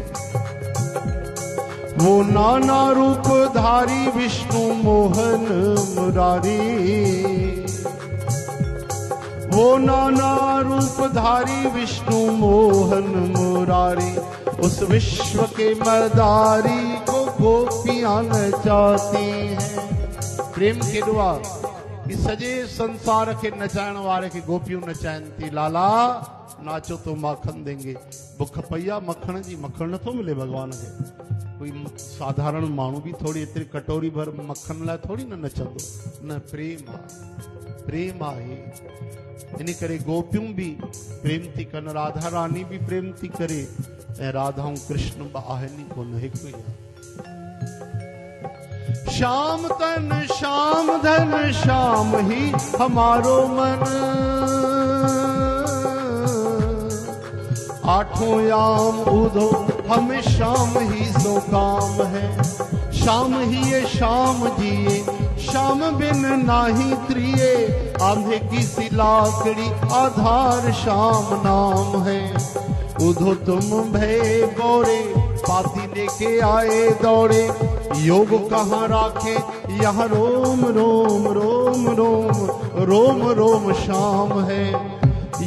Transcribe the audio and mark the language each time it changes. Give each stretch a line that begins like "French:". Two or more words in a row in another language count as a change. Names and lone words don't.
Hindi: वो नाना रूप धारी विष्णु मोहन मुरारी, वो नाना रूप धारी विष्णु मोहन मुरारी। उस विश्व के मदारी को गोपियां नचाती हैं।
Sindhi: प्रेम के दुआ कि सजे संसार के नचाइण वारे के गोपियूं नचाइनि थी।
Hindi: लाला नाचो तो माखन देंगे।
Sindhi: बुख पईया मखण जी, मखण नथो मिले भगवान खे। कोई साधारण माण्हू भी थोड़ी एतिरी कटोरी भर मखन लाइ थोड़ी न नचंदो। न, प्रेम आहे, प्रेम आहे। इन करे गोपियूं भी प्रेम थी कनि, राधा रानी भी प्रेम थी करे, ऐं राधा ऐं कृष्ण ॿ आहिनि कोन, हिकु ई आहे।
Braj: श्याम तन श्याम धन श्याम ही हमारो मन, आठों याम उधो हमें शाम ही सो काम है। शाम ही ये शाम जिए, शाम बिन नाही त्रिये, आंधे की सी लाकड़ी आधार शाम नाम है। उधो तुम भय बोरे, पाती लेके आए दौड़े, योग कहाँ राखे यहाँ रोम रोम रोम रोम रोम रोम शाम है।